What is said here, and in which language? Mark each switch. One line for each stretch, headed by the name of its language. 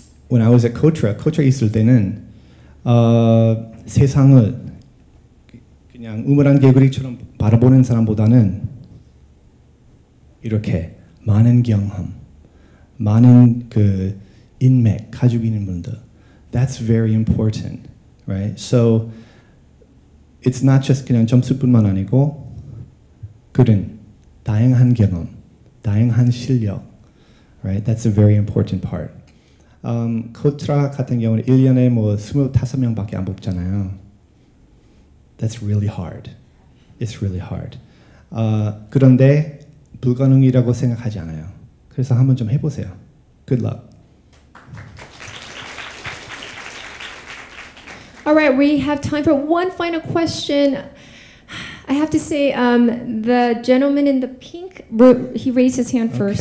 English: When I was at
Korean: Kotra 있을 때는 세상을 그냥 우물안 개구리처럼 바라보는 사람보다는 이렇게 많은 경험, 많은 그 인맥 가지고 있는 분들.
English: That's very important, right? So it's not just
Korean: 그냥 점수뿐만 아니고 그런 다양한 경험, 다양한 실력,
English: right? That's a very important part.
Korean: 코트라 같은 경우는 1년에 뭐 25명밖에 안 뽑잖아요.
English: That's really hard. It's really hard.
Korean: 그런데 불가능이라고 생각하지 않아요. 그래서 한번 좀 해보세요.
English: Good luck. All right, we have time for one final question. I have to say, the gentleman in the pink, he raised his hand first.